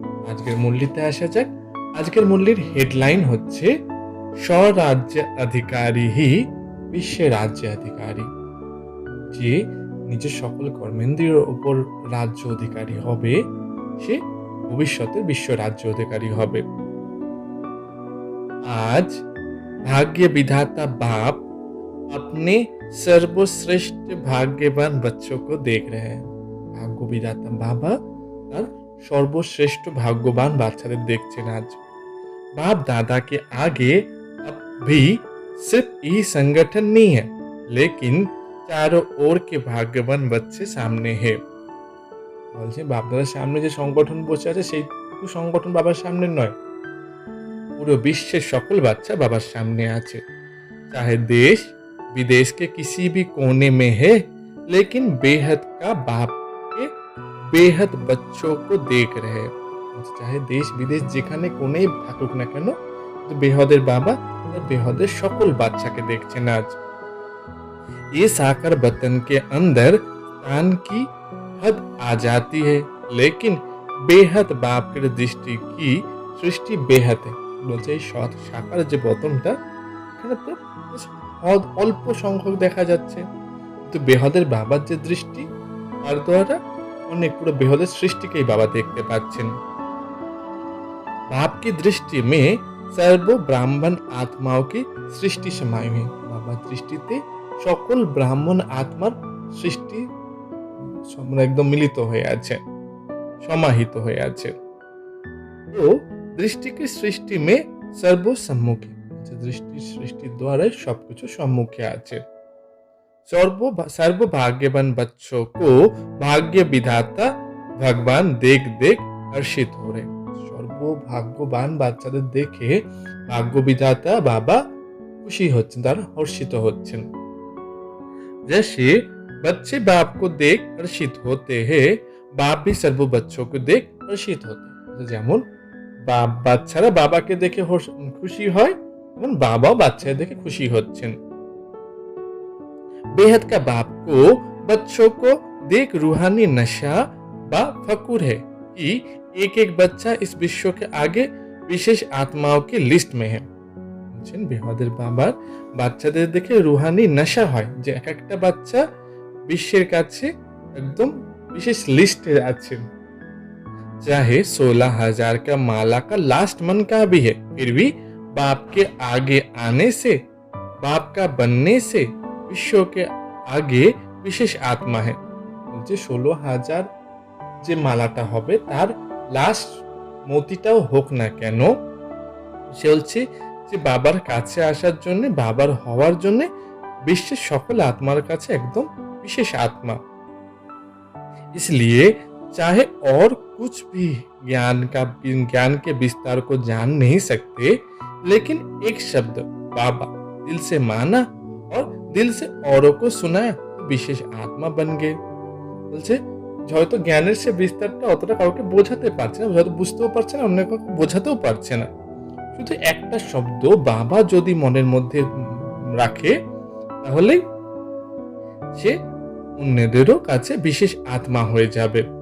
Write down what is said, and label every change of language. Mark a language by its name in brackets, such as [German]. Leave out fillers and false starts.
[Bangla] আজকের মুরলিতে আসা যাক। আজকের মুরলির হেডলাইন হচ্ছে, স্বরাজ্য অধিকারী হি বিশ্বের রাজ্য অধিকারী। যে নিজের সকল কর্মেন্দ্রিয়ের উপর রাজ্য অধিকারী হবে, সে ভবিষ্যতে বিশ্ব রাজ্য অধিকারী হবে। [Hindi] आज भाग्य विधाता बाप अपने सर्वश्रेष्ठ भाग्यवान बच्चों को देख रहे हैं। [Bangla] भाग्य विधाता बाबा তার সর্বশ্রেষ্ঠ ভাগ্যবান বাচ্চাদের দেখছেন। [Hindi] आज बाप दादा के आगे अब भी सिर्फ यही संगठन नहीं है, लेकिन चारों ओर के भाग्यवान बच्चे सामने है। [Bangla] বলছে বাপ দাদার সামনে যে সংগঠন বসে আছে, সেইটুকু সংগঠন বাবার সামনে নয়, [Hindi] पूरे विश्व सकल बच्चा बाबा सामने आछे। चाहे देश विदेश के किसी भी कोने में है, लेकिन बेहद का बाप के बेहद बच्चों को देख रहे हैं। चाहे देश विदेश [Bangla] जेखाने कोनेই থাকুক না কেন, বেহদের বাবা আর বেহদের সকল বাচ্চাকে দেখছেন। [Hindi] आज ये साकार वतन के अंदर स्थान की हद आ जाती है, लेकिन बेहद बाप के दृष्टि की सृष्टि बेहद है। [Bangla] বলছে এই সাকার যে বতনটা, এখানে তো অল্প সংখ্যক দেখা যাচ্ছে, কিন্তু বেহদের বাবার যে দৃষ্টি, তার দ্বারা অনেক পুরো বেহদের সৃষ্টিকেই বাবা দেখতে পাচ্ছেন। [Hindi] बाप की दृष्टि में सर्व ब्राह्मण आत्माओं की सृष्टि समाई हुई। [Bangla] बाबा दृष्टिते সকল ব্রাহ্মণ আত্মার সৃষ্টি একদম মিলিত হয়ে আছে, সমাহিত হয়ে আছে। [Hindi] তো दृष्टि की सृष्टि में सर्वसम्मुखी, दृष्टि सृष्टि द्वारा सबकुछ सम्मुखे आछे। सर्वभाग्यवान बच्चों को भाग्य विधाता भगवान देख देख हर्षित हो रहे। [Bangla] সর্বভাগ্যবান বাচ্চাদের দেখে ভাগ্য বিধাতা বাবা খুশি হচ্ছেন, তারা হর্ষিত হচ্ছেন। [Hindi] जैसे बच्चे बाप को देख हर्षित होते हैं, बाप भी सर्व बच्चों को देख हर्षित होते हैं। [Bangla] যেমন বাচ্চারা বাবাকে দেখে খুশি হয়, এবং বাবাও বাচ্চাদের দেখে খুশি হচ্ছেন। [Hindi] बेहद का बाप को बच्चों को देख रूहानी नशा व फकुर है कि एक एक बच्चा इस विश्व के आगे विशेष आत्माओं की लिस्ट में है। [Bangla] বেহদের বাবার বাচ্চাদের দেখে রুহানি নেশা হয়, যে এক একটা বাচ্চা বিশ্বের কাছে একদম বিশেষ লিস্টে আছে। [Hindi] चाहे 16,000 का माला का लास्ट मन का भी है, फिर भी बाप के आगे आने से, बाप का बनने से विश्व के आगे विशेष आत्मा है। [Bangla] 16,000 যে মালাটা হবে, তার লাস্ট মতিটাও হোক না কেন, সে বলছে যে বাবার কাছে আসার জন্য, বাবার হওয়ার জন্য বিশ্বের সকল আত্মার কাছে একদম বিশেষ আত্মা। [Hindi] इसलिए चाहे और कुछ भी ज्ञान के विस्तार को जान नहीं सकते, लेकिन एक शब्द बाबा दिल से माना और दिल से औरों को सुनाया तो विशेष आत्मा बन गए। [Bangla] বলছে হয়তো জ্ঞানের সে বিস্তারটা অতটা কাউকে বোঝাতে পারছে না, হয়তো বুঝতেও পারছে না, অন্য কাউকে বোঝাতেও পারছে না, শুধু একটা শব্দ বাবা যদি মনের মধ্যে রাখে, তাহলে সে অন্যদেরও কাছে বিশেষ আত্মা হয়ে যাবে।